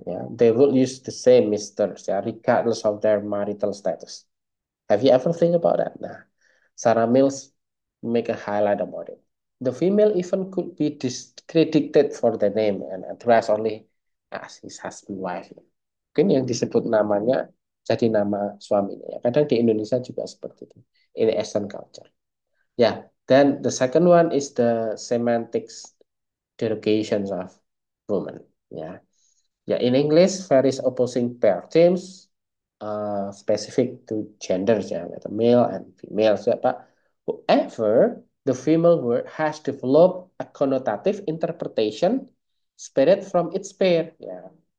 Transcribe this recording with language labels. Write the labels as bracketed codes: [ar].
[en] Ya, they will use the same Misters, ya, regardless of their marital status. Have you ever think about that? Nah, Sarah Mills make a highlight about it. The female even could be discredited for the name and addressed only as his husband wife. [id] Mungkin yang disebut namanya jadi nama suaminya. Ya. Kadang di Indonesia juga seperti itu. [en] In Eastern culture. Yeah. Then the second one is the semantics derogations of woman. Yeah. Yeah, in English, various opposing pair terms specific to genders, yeah, whether male and female. So, but however, the female word has developed a connotative interpretation spread from its pair. Yeah.